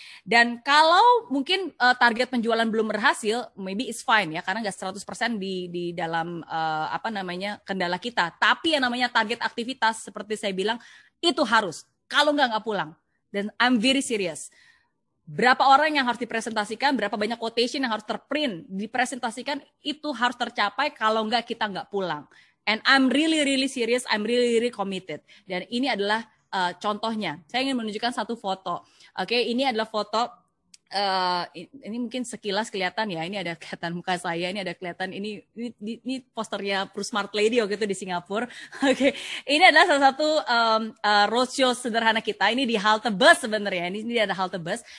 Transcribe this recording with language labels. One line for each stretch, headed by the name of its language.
Indonesian: Dan kalau mungkin target penjualan belum berhasil,
English: maybe it's fine
Indonesian: ya, karena nggak 100% di dalam kendala kita. Tapi yang namanya target aktivitas seperti saya bilang itu harus. Kalau nggak pulang.
English: Dan I'm very serious.
Indonesian: Berapa orang yang harus dipresentasikan, berapa banyak quotation yang harus terprint, dipresentasikan, itu harus tercapai, kalau enggak kita enggak pulang.
English: And I'm really serious, I'm really committed.
Indonesian: Dan ini adalah contohnya. Saya ingin menunjukkan satu foto. Oke, ini adalah foto, ini mungkin sekilas kelihatan ya, ini ada kelihatan muka saya, ini ada kelihatan, ini posternya Pro Smart Lady waktu itu di Singapura. Oke, ini adalah salah satu roadshow sederhana kita, ini di halte bus sebenarnya, ini ada halte bus.